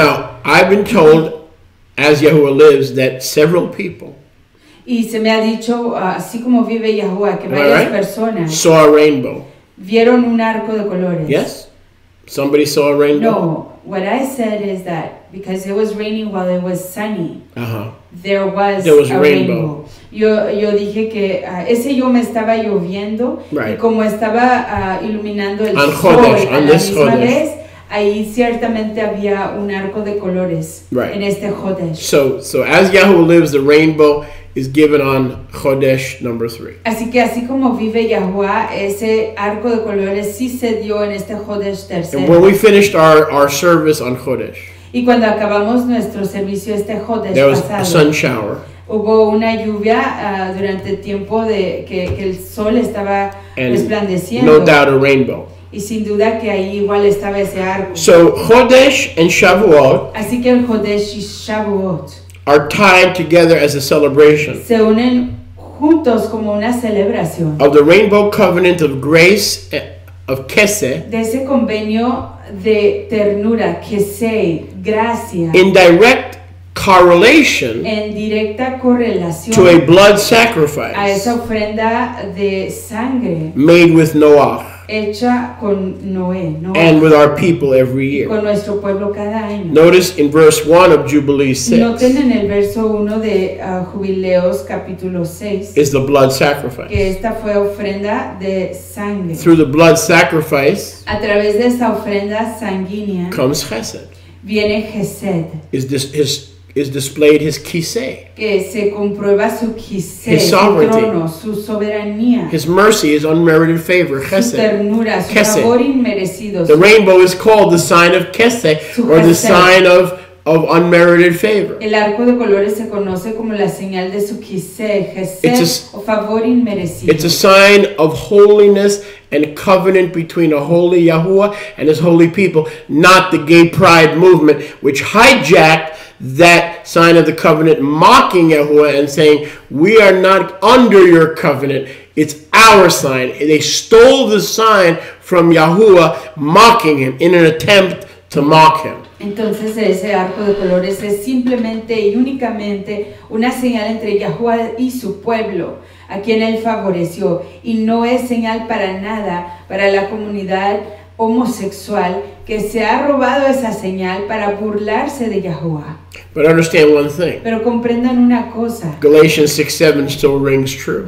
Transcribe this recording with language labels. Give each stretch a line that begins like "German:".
English: Now, I've been told, as Yahuwah lives, that several people
Spanish: y se me ha dicho, así como vive Yahuwah, que varias personas
English: saw a rainbow.
Spanish: Vieron un arco de colores.
English: Yes? Somebody saw a rainbow? No, what I said is that because it was raining while it was sunny, there was a rainbow.
Spanish: Yo dije que ese yo me estaba lloviendo, y como estaba iluminando el sol a la misma vez, ahí ciertamente había un arco de colores en este Chodesh.
English: So as Yahuwah lives, the rainbow is given on Chodesh number 3.
Spanish: Así que así como vive Yahuwah, ese arco de colores sí se dio en este Chodesh tercero.
English: And when we finished our service on Chodesh,
Spanish: y cuando acabamos nuestro servicio este Chodesh
English: there was
Spanish: pasado,
English: a sun shower.
Spanish: Hubo una lluvia durante el tiempo de que el sol estaba resplandeciendo.
English: No doubt a rainbow.
Spanish: Y sin duda que ahí igual estaba ese arco.
English: So Chodesh and Shavuot,
Spanish: así que el Chodesh y Shavuot
English: are tied together as a celebration
Spanish: se unen juntos como una celebración
English: of the rainbow covenant of grace of Kesed,
Spanish: de ese convenio de ternura, Kesay, gracia,
English: in direct correlation
Spanish: en directa correlación
English: to a blood
Spanish: a
English: sacrifice
Spanish: esa ofrenda de sangre
English: made with Noah
Spanish: hecha con Noé,
English: and with our people every year.
Spanish: Con nuestro pueblo cada año.
English: Notice in verse 1 of Jubilee 6.
Spanish: Noten en el verso 1 de Jubileos capítulo 6
English: is the blood sacrifice.
Spanish: Que esta fue ofrenda de sangre.
English: Through the blood sacrifice,
Spanish: a través de esa ofrenda sanguínea,
English: comes Chesed.
Spanish: Viene Chesed.
English: Is displayed his kisei.
Spanish: Que se comprueba su kisei,
English: his sovereignty,
Spanish: su trono, su soberanía,
English: his mercy, his unmerited favor,
Spanish: su chesed. Ternura, su favor inmerecido.
English: The rainbow is called the sign of kesed, or the sign of unmerited favor.
Spanish: El arco de colores se conoce como la señal de su kisei, chesed, o favor inmerecido.
English: It's a sign of holiness and covenant between a holy Yahuwah and his holy people, not the gay pride movement, which hijacked that sign of the covenant, mocking Yahuwah and saying, we are not under your covenant, it's our sign. They stole the sign from Yahuwah, mocking him in an attempt to mock him.
Spanish: Entonces ese arco de colores es simplemente y únicamente una señal entre Yahuwah y su pueblo, a quien él favoreció, y no es señal para nada para la comunidad homosexual que se ha robado esa señal para burlarse de Yahuwah.
English: But understand one thing.
Spanish: Pero comprendan una cosa.
English: Galatians 6:7 still rings true.